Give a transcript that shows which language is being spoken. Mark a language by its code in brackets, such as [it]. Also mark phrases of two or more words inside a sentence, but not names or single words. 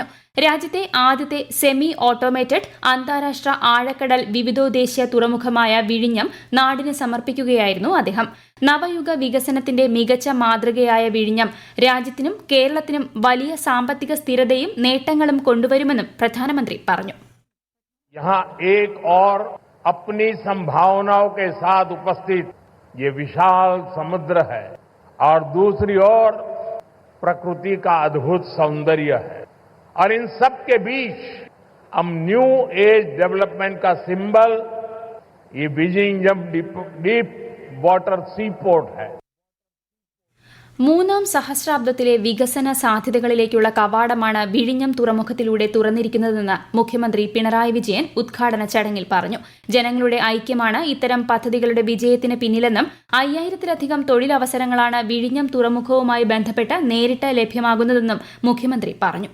[ml] രാജ്യത്തെ ആദ്യത്തെ സെമി ഓട്ടോമേറ്റഡ് അന്താരാഷ്ട്ര ആഴക്കടൽ വിവിധോദ്ദേശീയ തുറമുഖമായ വിഴിഞ്ഞം നാടിന് സമർപ്പിക്കുകയായിരുന്നു അദ്ദേഹം. നവയുഗ വികസനത്തിന്റെ മികച്ച മാതൃകയായ വിഴിഞ്ഞം രാജ്യത്തിനും കേരളത്തിനും വലിയ സാമ്പത്തിക സ്ഥിരതയും നേട്ടങ്ങളും കൊണ്ടുവരുമെന്നും പ്രധാനമന്ത്രി പറഞ്ഞു. [hi] यहाँ एक और अपनी संभावनाओं के साथ उपस्थित ये विशाल समुद्र है और दूसरी ओर प्रकृति का अद्भुत सौंदर्य है और इन सब के बीच हम [en] new age development [hi] का सिंबल ये विजिंजम [en] deep water sea port [hi] है. [ml] മൂന്നാം സഹസ്രാബ്ദത്തിലെ വികസന സാധ്യതകളിലേക്കുള്ള കവാടമാണ് വിഴിഞ്ഞം തുറമുഖത്തിലൂടെ തുറന്നിരിക്കുന്നതെന്ന് മുഖ്യമന്ത്രി പിണറായി വിജയൻ ഉദ്ഘാടന ചടങ്ങിൽ പറഞ്ഞു. ജനങ്ങളുടെ ഐക്യമാണ് ഇത്തരം പദ്ധതികളുടെ വിജയത്തിന് പിന്നിലെന്നും 5000-ലധികം തൊഴിലവസരങ്ങളാണ് വിഴിഞ്ഞം തുറമുഖവുമായി ബന്ധപ്പെട്ട് നേരിട്ട് ലഭ്യമാകുന്നതെന്നും മുഖ്യമന്ത്രി പറഞ്ഞു.